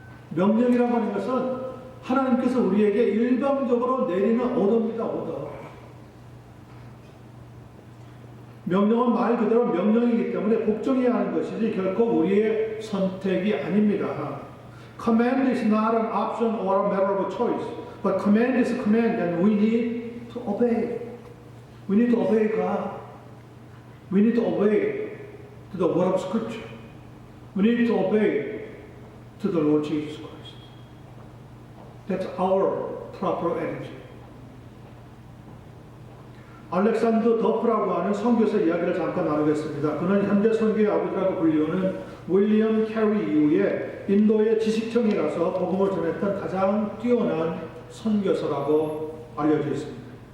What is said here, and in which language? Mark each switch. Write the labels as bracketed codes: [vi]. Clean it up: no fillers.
[ko] 명령이라고 하는 것은 하나님께서 우리에게 일방적으로 내리는 오더입니다. 오더. 명령은 말 그대로 명령이기 때문에 복종해야 하는 것이지 결코 우리의 선택이 아닙니다. [en] Command is not an option or a matter of choice, but command is a command and we need to obey. We need to obey God. We need to obey to the word of Scripture. We need to obey to the Lord Jesus Christ. That's our proper attitude. [ko] 알렉산더 더프라고 하는 선교사 이야기를 잠깐 나누겠습니다. 그는 현대 선교의 아버지라고 불리우는 윌리엄 캐리 이후에 인도의 지식청이라서 복음을 전했던 가장 뛰어난 선교사라고 알려져 있습니다.